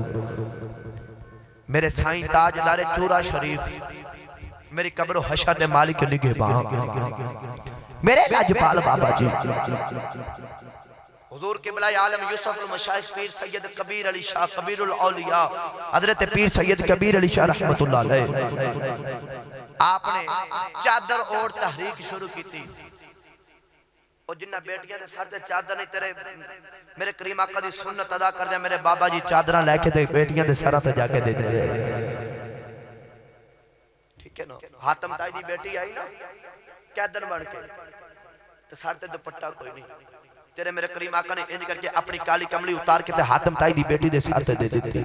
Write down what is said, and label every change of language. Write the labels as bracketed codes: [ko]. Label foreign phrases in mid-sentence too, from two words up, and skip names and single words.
[pa] میرے سائیں تاجدارِ چورہ شریف میری قبر حشر دے مالک نگہبان میرے لجپال بابا جی حضور قبلہ عالم یوسف المشائخ پیر سید کبیر علی شاہ کبیر الاولیاء حضرت پیر سید کبیر علی شاہ رحمۃ اللہ علیہ [ur] آپ نے چادر اوڑھ تحریک شروع کی تھی. [pa] اور جنہاں دھیاں دے سر تے چادر نہیں تیرے میرے کریم آقا دی سنت ادا کر دے. میرے بابا جی چادراں لے کے تے دھیاں دے سر تے جا کے دے دے. ٹھیک ہے نا. حاتم طائی دی دھی آئی نا قیدی بن کے تے سر تے دوپٹہ کوئی نہیں تیرے میرے کریم آقا نے اِنج کر کے اپنی کالی کملی اتار کے تے حاتم طائی دی دھی دے سر تے دے دتی.